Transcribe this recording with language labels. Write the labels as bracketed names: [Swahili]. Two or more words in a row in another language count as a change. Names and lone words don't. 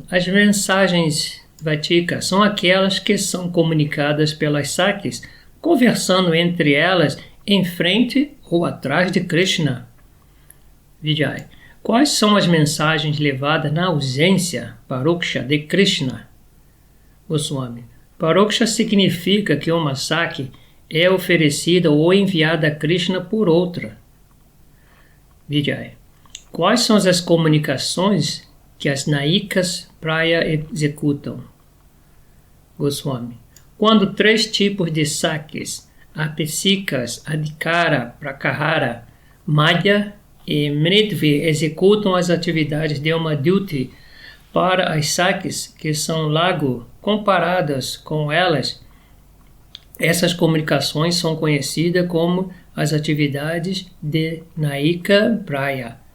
[Portuguese] As mensagens Vatika são aquelas que são comunicadas pelas Sakis, conversando entre elas em frente ou atrás de Krishna. Vijay. Quais são as mensagens levadas na ausência, Paroksha, de Krishna? Goswami. Paroksha significa que uma Saki é oferecida ou enviada a Krishna por outra. Vijay. Quais são as comunicações que as [Sanskrit] Nayikas Praya [Portuguese] executam? Goswami. Quando 3 tipos de Sakis, [Sanskrit] Apesikas, Adhikara, Prakahara, Madhya [Portuguese] e Mritvi executam as atividades de uma duty para as Sakis que são Lagu, comparadas com elas, Essas comunicações são conhecidas como as atividades de [Sanskrit] Naika Praya.